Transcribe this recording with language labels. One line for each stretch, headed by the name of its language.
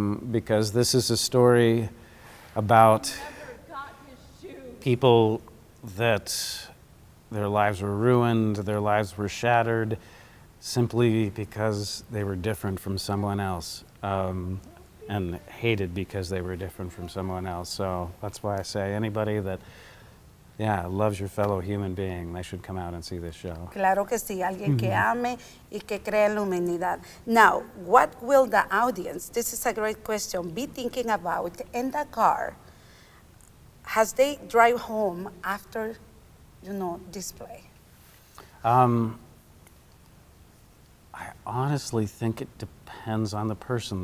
English: Because this is a story about people that their lives were ruined, their lives were shattered, simply because they were different from someone else, and hated because they were different from someone else. So that's why I say anybody that loves your fellow human being, they should come out and see this show.
Spanish: Claro que sí, alguien que ame y que cree en la humanidad.
English: Now, what will the audience, this is a great question, be thinking about in the car as they drive home after, this play? I honestly think it depends on the person.